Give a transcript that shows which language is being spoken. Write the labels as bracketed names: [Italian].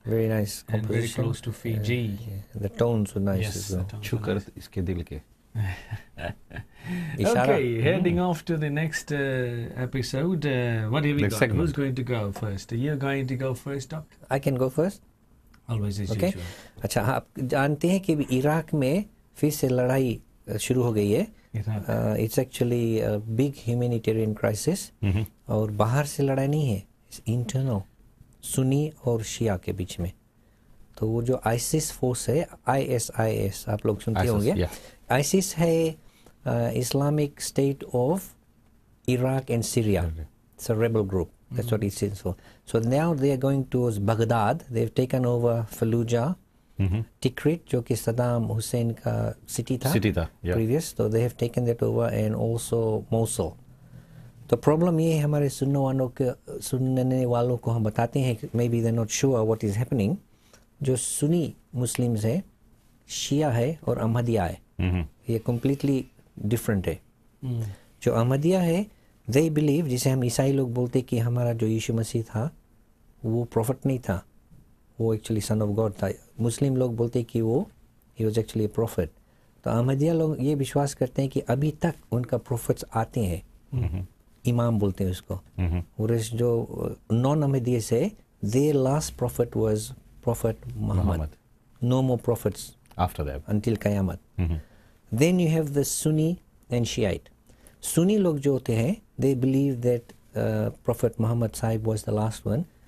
[English] Very nice composition. And very close to Fiji. The tones were nice as well. [Hindi] Chukar iske dil ke. [English] Okay, heading off to the next episode. What have we got? Segment. Who's going to go first? Are you going to go first, Doctor? I can go first. Always as Okay. usual. [Hindi] अच्छा, आप जानते हैं कि Iraq में फिर से लड़ाई शुरू हो गई है. [English] It's actually a big humanitarian crisis. [Hindi] और बाहर से लड़ाई नहीं है. [English] It's internal. [Hindi] सुन्नी और शिया के बीच में. तो वो जो आइसिस फोर्स है, ISIS, आप लोग सुनते होंगे. आइसिस है [English] Islamic State of Iraq and Syria. It's a rebel group. That's what it stands for. So now they are going towards Baghdad. They've taken over Fallujah, Tikrit, [Hindi] जो कि सदाम हुसैन का [English] city था, previous. So they have taken that over, and also Mosul. [Hindi] तो problem ये है, हमारे सुनने वालों को हम बताते हैं, [English] maybe they're not sure what is happening. [Hindi] जो सुन्नी मुस्लिम्स हैं, शिया है और अहमदिया है, ये [English] completely different [Hindi] है. जो अहमदिया है, [English] they believe, [Hindi] जिसे हम ईसाई लोग बोलते कि हमारा जो यीशु मसीह था वो प्रॉफिट नहीं था, वो एक्चुअली सन ऑफ गॉड था. मुस्लिम लोग बोलते कि वो [English] he was actually a prophet. [Hindi] तो अहमदिया लोग ये विश्वास करते हैं कि अभी तक उनका प्रॉफिट्स आते हैं, इमाम बोलते हैं उसको. और जो नॉन अहमदिया से, [English] their last prophet was Prophet Muhammad. No more prophets after that until Qayamat. Then you have the Sunni and Shiite. Sunni [Hindi] लोग जो होते हैं, [English] they believe that Prophet Muhammad Sahib was the last one.